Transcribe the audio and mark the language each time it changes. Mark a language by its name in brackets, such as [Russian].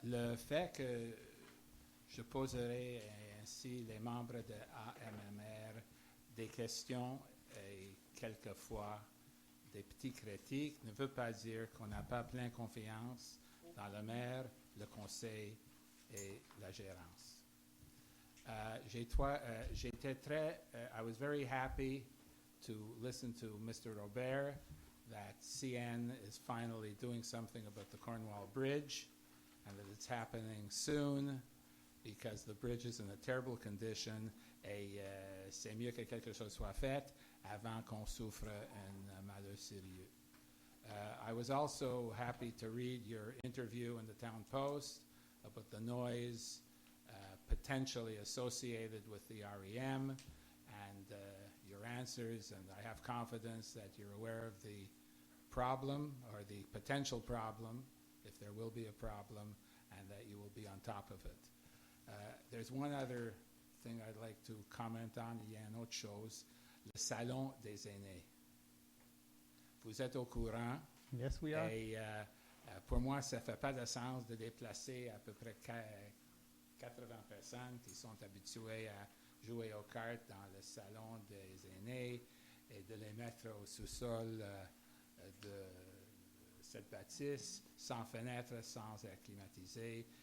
[French] Le fait que je poserai ainsi les membres de AMMR des questions et quelquefois des petits critiques ne veut pas dire qu'on n'a pas plein confiance dans le maire, le conseil et la gérance. J'étais [English] I was very happy to listen to Mr. Robert that CN is finally doing something about the Cornwall Bridge and that it's happening soon because the bridge is in a terrible condition [French] et c'est mieux que quelque chose soit fait. avant qu'on souffre un malheur sérieux. [English] I was also happy to read your interview in the Town Post about the noise potentially associated with the REM and your answers, and I have confidence that you're aware of the problem or the potential problem, if there will be a problem, and that you will be on top of it. There's one other thing I'd like to comment on. [French] Il y a une autre chose, le salon des aînés. Vous êtes au courant. [English] Yes, we are. [French] Et pour moi, ça ne fait pas de sens de déplacer à peu près 80 personnes qui sont habituées à jouer aux cartes dans le salon des aînés et de les mettre au sous-sol de cette bâtisse, sans fenêtre, sans air climatisé.